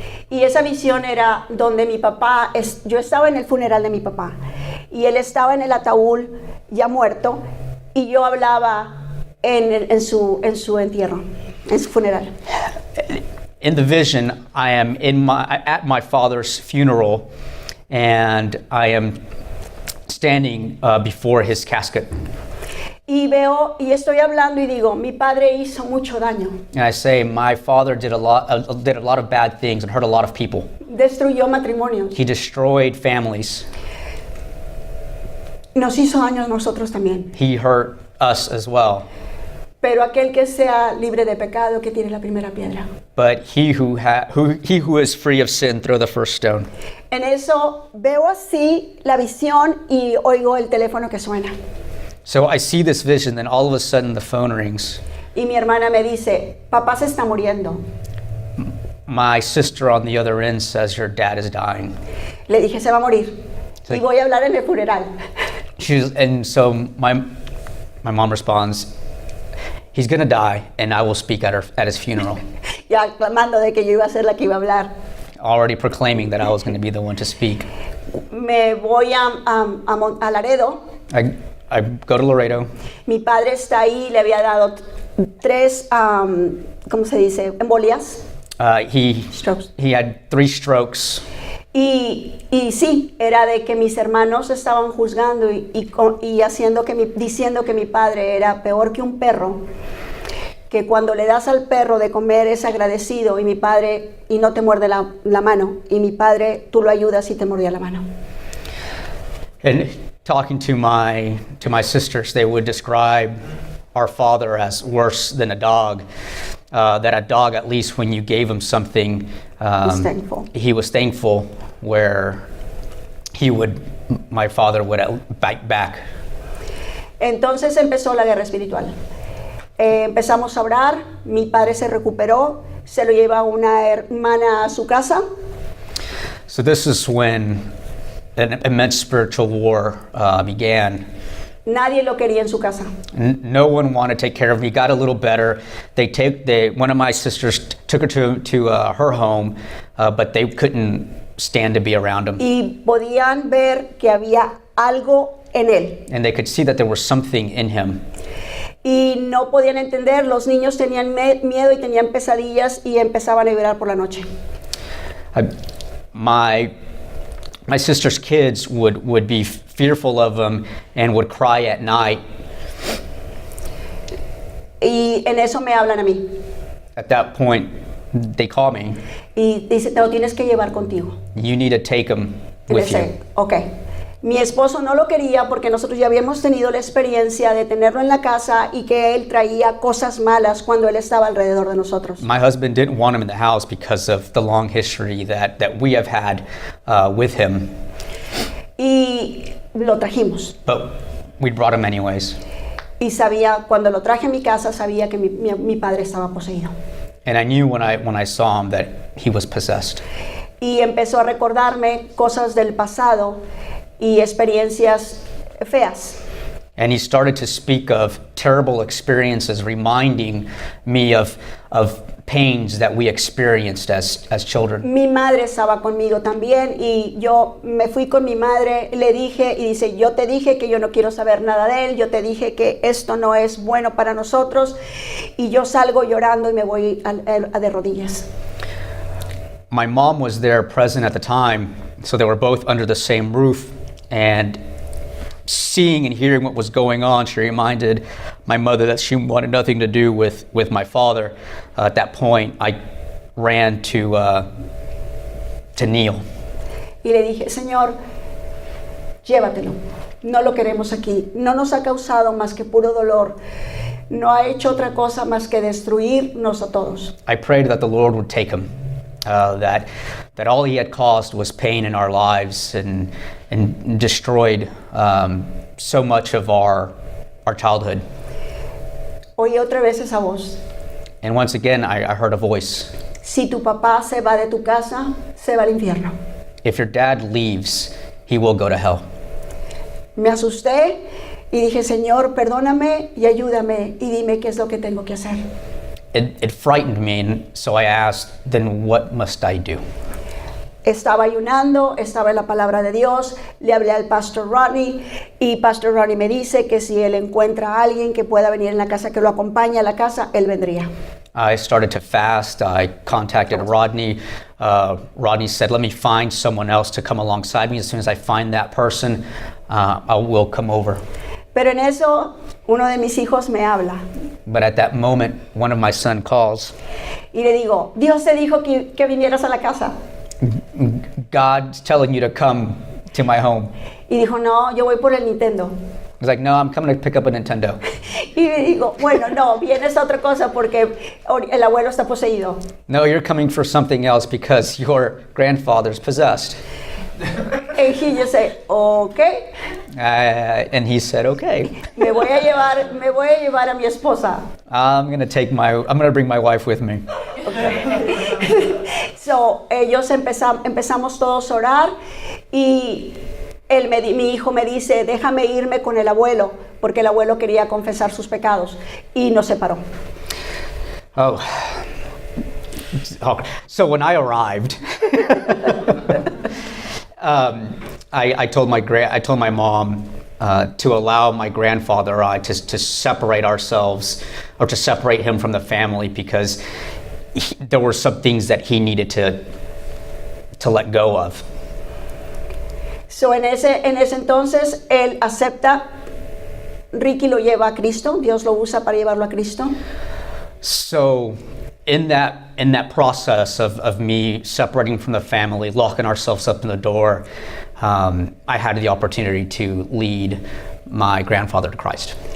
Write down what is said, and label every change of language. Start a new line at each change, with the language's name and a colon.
Spanish: Y esa visión era donde mi papá, yo estaba en el funeral de mi papá, y él estaba en el ataúd ya muerto, y yo hablaba en su entierro, en su funeral.
English: In the vision, I am at my father's funeral, and I am standing before his casket.
Spanish: Y veo y estoy hablando y digo, mi padre hizo mucho daño.
English: And I say, my father did a lot of bad things and hurt a lot of people.
Spanish: Destruyó matrimonios.
English: He destroyed families.
Spanish: Nos hizo daño a nosotros también.
English: He hurt us as well.
Spanish: Pero aquel que sea libre de pecado, que tiene la primera piedra.
English: But he who is free of sin, throw the first stone.
Spanish: En eso veo así la visión y oigo el teléfono que suena.
English: So I see this vision, then all of a sudden the phone rings.
Spanish: Y mi hermana me dice, papá se está muriendo.
English: My sister on the other end says, your dad is dying.
Spanish: Le dije, se va a morir. Y voy a hablar en el funeral.
English: And so my mom responds, he's going to die, and I will speak at his funeral.
Spanish: Ya clamando de que yo iba a ser la que iba a hablar.
English: Already proclaiming that I was going to be the one to speak.
Spanish: Me voy a Laredo.
English: I go to Laredo.
Spanish: Mi padre está ahí, le había dado 3, ¿cómo se dice? Embolias.
English: Strokes. He had 3 strokes.
Spanish: Y sí, era de que mis hermanos estaban juzgando y diciendo que mi padre era peor que un perro, que cuando le das al perro de comer es agradecido y no te muerde la mano, y mi padre tú lo ayudas y te mordía la mano.
English: And talking to my sisters, they would describe our father as worse than a dog. That a dog, at least when you gave him something, He's thankful. he was thankful, where he would my father would bite back.
Spanish: Entonces empezó la guerra espiritual. Empezamos a orar, mi padre se recuperó, se lo lleva una hermana a su casa.
English: So this is when an immense spiritual war began.
Spanish: Nadie lo quería en su casa.
English: No one wanted to take care of me. Got a little better. One of my sisters took her to her home, but they couldn't stand to be around him.
Spanish: Y podían ver que había algo en él.
English: And they could see that there was something in him.
Spanish: Y no podían entender, los niños tenían miedo y tenían pesadillas y empezaban a llorar por la noche.
English: My sister's kids would be fearful of him and would cry at night.
Spanish: Y en eso me hablan a mí.
English: At that point, they call me.
Spanish: Y dice, te lo tienes que llevar contigo.
English: You need to take him
Spanish: Y le
English: with you.
Spanish: dice, ok. Mi esposo no lo quería porque nosotros ya habíamos tenido la experiencia de tenerlo en la casa y que él traía cosas malas cuando él estaba alrededor de nosotros.
English: My husband didn't want him in the house because of the long history that we have had with him.
Spanish: Y lo trajimos.
English: But we brought him anyways.
Spanish: Y sabía, cuando lo traje a mi casa, sabía que mi padre estaba poseído.
English: And I knew when I saw him that he was possessed.
Spanish: Y empezó a recordarme cosas del pasado y experiencias feas.
English: And he started to speak of terrible experiences, reminding me of pains that we experienced as children.
Spanish: Mi madre estaba conmigo también y yo me fui con mi madre, le dije y dice, yo te dije que yo no quiero saber nada de él, yo te dije que esto no es bueno para nosotros y yo salgo llorando y me voy a de rodillas.
English: My mom was there present at the time, so they were both under the same roof, and seeing and hearing what was going on, she reminded my mother that she wanted nothing to do with my father. At that point, I ran to kneel.
Spanish: Y le dije, Señor, llévatelo, no lo queremos aquí, no nos ha causado más que puro dolor, no ha hecho otra cosa más que destruirnos a todos.
English: I prayed that the Lord would take him, that all he had caused was pain in our lives and destroyed so much of our childhood.
Spanish: Oí otra vez esa voz.
English: And once again, I heard a voice.
Spanish: Si tu papá se va de tu casa, se va al infierno.
English: If your dad leaves, he will go to hell.
Spanish: Me asusté y dije, Señor, perdóname y ayúdame y dime qué es lo que tengo que hacer.
English: It frightened me, and so I asked, then what must I do?
Spanish: Estaba ayunando, estaba en la palabra de Dios, le hablé al Pastor Rodney y Pastor Rodney me dice que si él encuentra a alguien que pueda venir en la casa, que lo acompañe a la casa, él vendría.
English: I started to fast. I contacted Rodney. Rodney said, let me find someone else to come alongside me. As soon as I find that person, I will come over.
Spanish: Pero en eso, uno de mis hijos me habla.
English: But at that moment, one of my sons calls.
Spanish: Y le digo, Dios te dijo que vinieras a la casa.
English: God's telling you to come to my home.
Spanish: Y dijo, no, yo voy por el Nintendo.
English: I was like, no, I'm coming to pick up a Nintendo.
Spanish: Y le digo, bueno, no, vienes a otra cosa porque el abuelo está poseído.
English: No, you're coming for something else because your grandfather's possessed. And he just said, okay. And he said, okay. Me voy a llevar a mi esposa. I'm gonna bring my wife with me. Okay.
Spanish: So, ellos empezamos todos a orar y mi hijo me dice, déjame irme con el abuelo, porque el abuelo quería confesar sus pecados y nos separó. Oh.
English: So when I arrived, I told my mom to allow my grandfather or I to separate ourselves, or to separate him from the family, because there were some things that he needed to let go of.
Spanish: So en ese entonces él acepta, Ricky lo lleva a Cristo, Dios lo usa para llevarlo a Cristo.
English: So in that process of me separating from the family, locking ourselves up in the door, I had the opportunity to lead my grandfather to Christ.